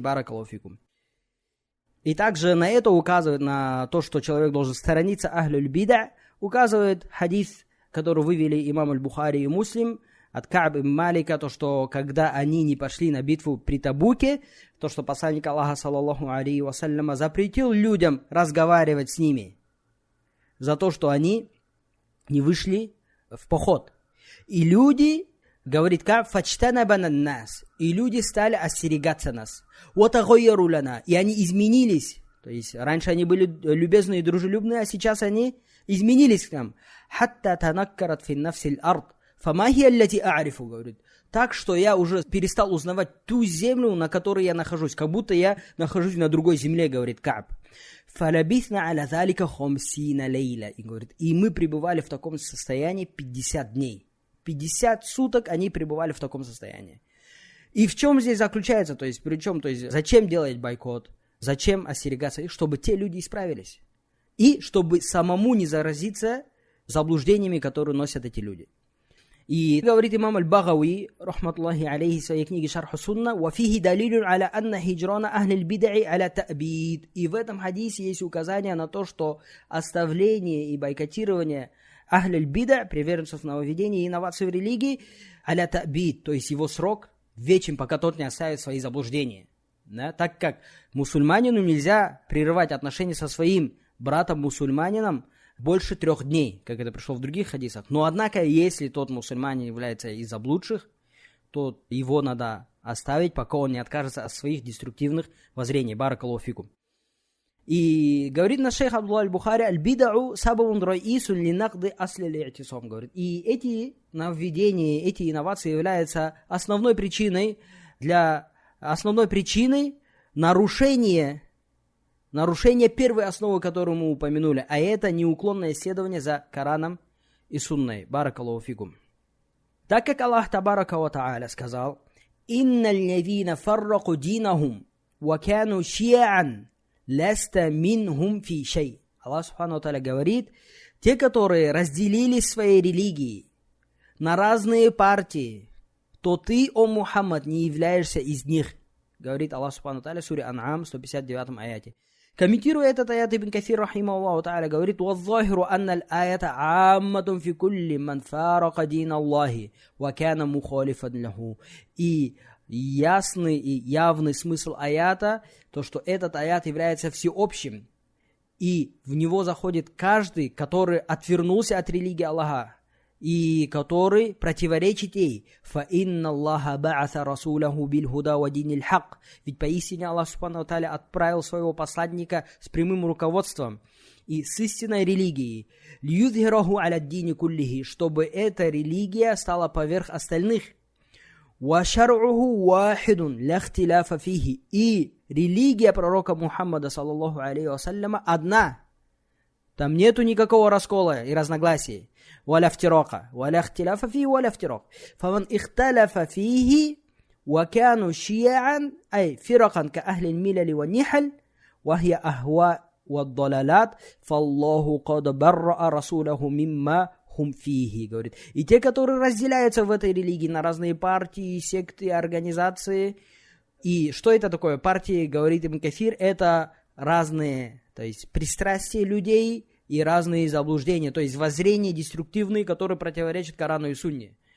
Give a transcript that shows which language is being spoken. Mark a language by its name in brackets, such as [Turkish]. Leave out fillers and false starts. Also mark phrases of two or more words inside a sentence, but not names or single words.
[Arabic] بارك الله فيكم. [Russian] И также на это указывает, на то, что человек должен сторониться [Arabic] أهل البدع, [Russian] указывает хадис, который вывели имам аль-Бухари и Муслим, от Кааб ибн Малика, то, что когда они не пошли на битву при Табуке, то, что посланник Аллаха, [Arabic] صلى الله عليه وسلم, [Russian] запретил людям разговаривать с ними за то, что они не вышли в поход. И люди, говорит Кааб, фачтанабана нас, и люди стали остерегаться нас. [Arabic] وتغيروا لنا, [Russian] и они изменились. То есть раньше они были любезные и дружелюбные, а сейчас они изменились к нам. [Arabic] حتى تنكرت في نفسي الأرض فما هي التي أعرف, [Russian] говорит. Так что я уже перестал узнавать ту землю, на которой я нахожусь. Как будто я нахожусь на другой земле, говорит Кааб. [Arabic] فلبثنا على ذلك خمسين ليلة. [Russian] И говорит, и мы пребывали в таком состоянии 50 дней. 50 суток они пребывали в таком состоянии. И в чем здесь заключается? То есть, причем, то есть, зачем делать бойкот? Зачем остерегаться? И чтобы те люди исправились. И чтобы самому не заразиться заблуждениями, которые носят эти люди. И говорит имам аль-Багави, [Arabic] رحمة الله عليه, [Russian] в своей книге [Arabic] «Шарху сунна», «وفيه دليل على أن هجران أهل البدع على التأبيد». [Russian] И в этом хадисе есть указание на то, что оставление и бойкотирование [Arabic] أهل البدع, [Russian] приверженцев нововведений и инноваций в религии, [Arabic] على التأبيد, [Russian] то есть его срок вечен, пока тот не оставит свои заблуждения. Да? Так как мусульманину нельзя прерывать отношения со своим братом-мусульманином больше 3 дней, как это пришло в других хадисах. Но однако, если тот мусульманин является из заблудших, то его надо оставить, пока он не откажется от своих деструктивных воззрений. [Arabic] بارك الله فيكم. [Russian] И говорит наш шейх Абдуллах аль-Бухари, [Arabic] البدع سبب رئيس لنقض أصل الاعتصام, [Russian] говорит. И эти нововведения, эти инновации являются основной причиной нарушение первой основы, которую мы упомянули, а это неуклонное исследование за Кораном и Сунной. [Arabic] بارك الله فيكم. [Russian] Так как Аллах [Arabic] تبارك وتعالى сказал: «إن الذين فرقوا دينهم وكانوا شيعا لست منهم في شيء». [Russian] Аллах [Arabic] سبحانه وتعالى [Russian] говорит, те, которые разделили свои религии на разные партии, то ты, о Мухаммад, не являешься из них. Говорит Аллах [Arabic] سبحانه وتعالى [Russian] в суре Ан'ам, 159 аяте. Комментируя этот аят, [Arabic] Ибн Кафир, رحمه الله تعالى, говорит: «والظاهر أن الآية عامة في كل من فارق دين الله وكان مخالفا له». [Russian] И ясный и явный смысл аята, то, что этот аят является всеобщим, и в него заходит каждый, который отвернулся от религии Аллаха, и который противоречит ей. [Arabic] فَإِنَّ اللَّهَ بَعَثَ رَسُولَهُ بِالْهُدَى وَدِينِ الْحَقِّ. [Russian] Ведь поистине Аллах [Arabic] سبحانه وتعالى [Russian] отправил своего посланника с прямым руководством и с истинной религией. [Arabic] لِيُظْهِرَهُ عَلَى الدِّينِ كُلِّهِ, [Russian] чтобы эта религия стала поверх остальных. [Arabic] وَشَرْعُهُ وَاحِدٌ لَا اخْتِلَافَ فِيهِ. [Russian] И религия пророка Мухаммада, [Arabic] صلى الله عليه وسلم, [Russian] одна. Там нету никакого раскола и разногласий. [Arabic] ولا افتراق ولا اختلاف فيه ولا افتراق فمن اختلف فيه وكانوا شيعا أي فرقا كأهل الملل والنحل وهي أهواء والضلالات فالله قد برأ رسوله مما هم فيه. [Russian] Говорит. И те, которые разделяются в этой религии на разные партии, секты, организации. И что это такое? Партии, говорит Ибн Кафир, это разные, то есть пристрастия людей и разные заблуждения, то есть воззрения деструктивные, которые противоречат Корану и Сунне.